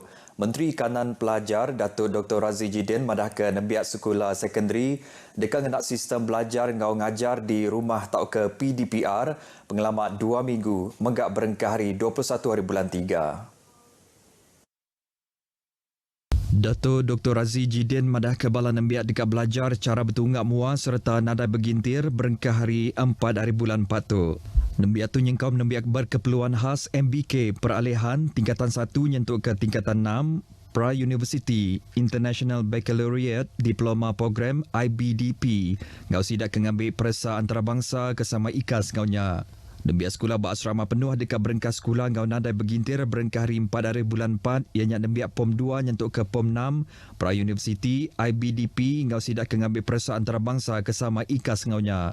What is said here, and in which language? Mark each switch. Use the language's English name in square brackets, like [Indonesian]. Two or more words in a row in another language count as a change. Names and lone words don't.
[Iban] Menteri Kanan Pelajar Datuk Dr. Razi Jidin madahkan nembiak sekolah sekondari dekat ngenak sistem belajar ngau ngajar di rumah tau ke PDPR pengalaman 2 minggu menggak berengkah hari 21 hari bulan 3. Dato Dr. Razi Jidin madah kebala nembiak dekat belajar cara bertunggak mua serta nadai bergintir berengkah hari 4 hari bulan 4 tu. Nembiak tu nyengkau nembiak berkeperluan khas MBK peralihan tingkatan 1 nyentuk ke tingkatan 6 Pra-University International Baccalaureate Diploma Program IBDP ngau sidak kengambil peresa antarabangsa kesama IKAS ngaunya. Nembiak sekolah berasrama penuh dekat berengkah sekolah ngau nadai bergintir berengkah hari 4 hari bulan 4 ianya nembiak POM 2 nyentuk ke POM 6 Pra-University IBDP ngau sidak kengambil peresa antarabangsa kesama IKAS ngaunya.